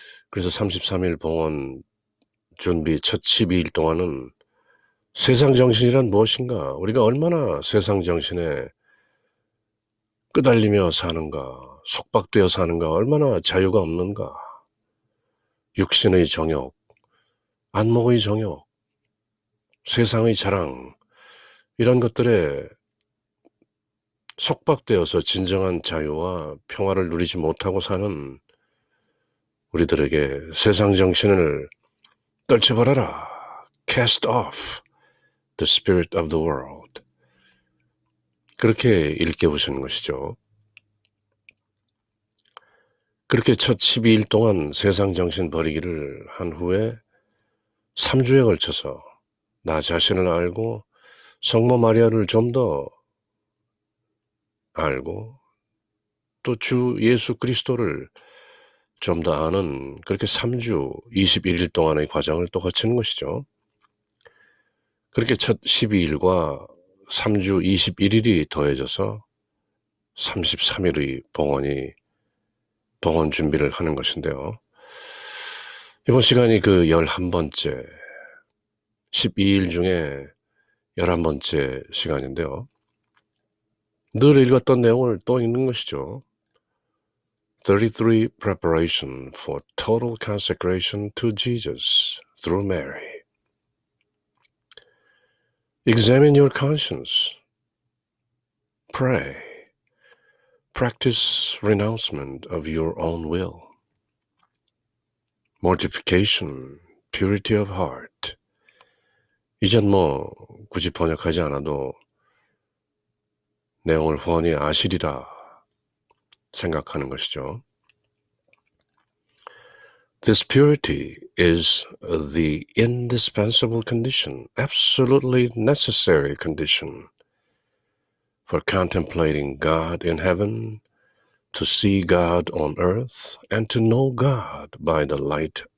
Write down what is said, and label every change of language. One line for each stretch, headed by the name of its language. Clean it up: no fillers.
Korean: 그래서 33일 봉헌 준비 첫 12일 동안은 세상 정신이란 무엇인가, 우리가 얼마나 세상 정신에 끄달리며 사는가, 속박되어 사는가, 얼마나 자유가 없는가, 육신의 정욕, 안목의 정욕, 세상의 자랑, 이런 것들에 속박되어서 진정한 자유와 평화를 누리지 못하고 사는 우리들에게 세상 정신을 떨쳐버려라.
English: Cast off the spirit of the world.
Korean: 그렇게 일깨우시는 것이죠. 그렇게 첫 12일 동안 세상 정신 버리기를 한 후에 3주에 걸쳐서 나 자신을 알고 성모 마리아를 좀 더 알고 또 주 예수 그리스도를 좀 더 아는, 그렇게 3주 21일 동안의 과정을 또 거치는 것이죠. 그렇게 첫 12일과 3주 21일이 더해져서 33일의 봉헌 준비를 하는 것인데요. 이번 시간이 그 11번째, 12일 중에 11번째 시간인데요. 늘 읽었던 내용을 또 읽는 것이죠.
English: 33 Preparation for Total Consecration to Jesus through Mary. Examine your conscience. Pray. Practice renouncement of your own will. Mortification, purity of heart.
Korean: 이젠 굳이 번역하지 않아도 내용을 훤히 아시리라 생각하는 것이죠.
English: This purity is the indispensable condition, absolutely necessary condition for contemplating God in heaven, to see God on earth, and to know God by the light